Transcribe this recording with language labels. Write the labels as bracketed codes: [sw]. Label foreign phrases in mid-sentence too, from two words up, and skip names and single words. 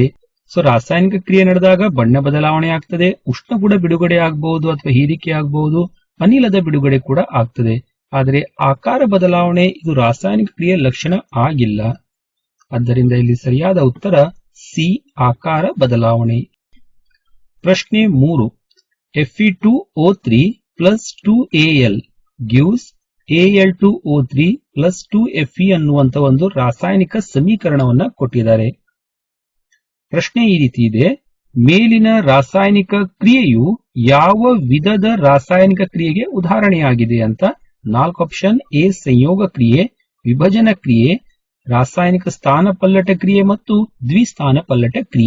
[kn] ರಾಸಾಯನಿಕ ಕ್ರಿಯೆ ನಡೆದಾಗ ಬಣ್ಣ ಬದಲಾವಣೆ ಆಗ್ತದೆ, ಉಷ್ಣ ಕೂಡ ಬಿಡುಗಡೆ ಆಗಬಹುದು ಅಥವಾ ಹೀರಿಕೆ ಆಗಬಹುದು, ಅನಿಲದ ಬಿಡುಗಡೆ ಕೂಡ ಆಗ್ತದೆ. ಆದರೆ ಆಕಾರ ಬದಲಾವಣೆ ಇದು ರಾಸಾಯನಿಕ ಕ್ರಿಯೆ ಲಕ್ಷಣ ಆಗಿಲ್ಲ. ಆದ್ದರಿಂದ ಇಲ್ಲಿ ಸರಿಯಾದ ಉತ್ತರ ಸಿ, ಆಕಾರ ಬದಲಾವಣೆ. ಪ್ರಶ್ನೆ 3, [en] Fe2O3 plus 2Al gives Al2O3 plus 2Fe [kn] ಅನ್ನುವಂತ ಒಂದು ರಾಸಾಯನಿಕ ಸಮೀಕರಣವನ್ನ ಕೊಟ್ಟಿದ್ದಾರೆ. ಪ್ರಶ್ನೆ ಈ ರೀತಿ ಇದೆ, ಮೇಲಿನ ರಾಸಾಯನಿಕ ಕ್ರಿಯೆಯು ಯಾವ ವಿಧದ ರಾಸಾಯನಿಕ ಕ್ರಿಯೆಗೆ ಉದಾಹರಣೆಯಾಗಿದೆ ಅಂತ 4 ಆಪ್ಷನ್. ಎ, ಸಂಯೋಗ ಕ್ರಿಯೆ, ವಿಭಜನ ಕ್ರಿಯೆ, ರಾಸಾಯನಿಕ ಸ್ಥಾನಪಲ್ಲಟ ಕ್ರಿಯೆ ಮತ್ತು ದ್ವಿಸ್ಥಾನಪಲ್ಲಟ ಕ್ರಿಯೆ.